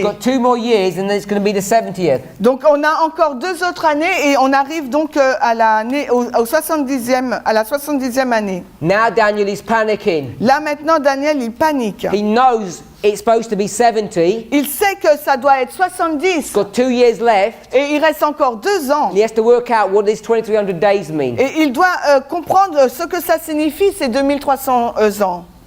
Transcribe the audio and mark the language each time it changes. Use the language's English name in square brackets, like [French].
[English] You've got 2 more years, and then it's going to be the 70th. [French] Donc on a encore 2 autres années et on arrive donc à l'année au 70e, à la 70e année. [English] Now Daniel is panicking. [French] Là maintenant Daniel il panique. [English] He knows it's supposed to be 70. [French] Il sait que ça doit être 70 [English] He's got 2 years left. [French] et il reste encore 2 ans. [English] And he has to work out what these 2300 days mean. [French] Et il doit comprendre ce que ça signifie, ces 2300 ans.